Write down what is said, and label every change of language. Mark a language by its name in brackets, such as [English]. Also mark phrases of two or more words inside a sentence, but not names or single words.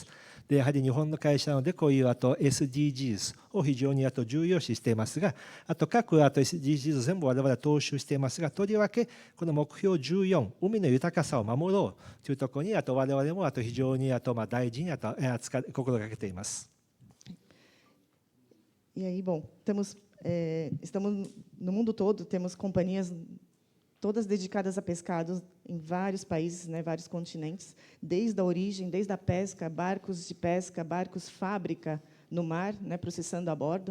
[Japanese] で、やはり日本の会社なのでこういうSDGs を非常に重要視していますが、あと各SDGs 全部我々は踏襲していますが、とりわけこの目標14、海の豊かさを守ろうというところに我々も非常に大事に心がけています。 [Portuguese] E aí, bom, estamos no mundo todo, temos companhias todas dedicadas a pescado em vários países, né, vários continentes, desde a origem, desde a pesca, barcos de pesca, barcos fábrica no mar, né, processando a bordo.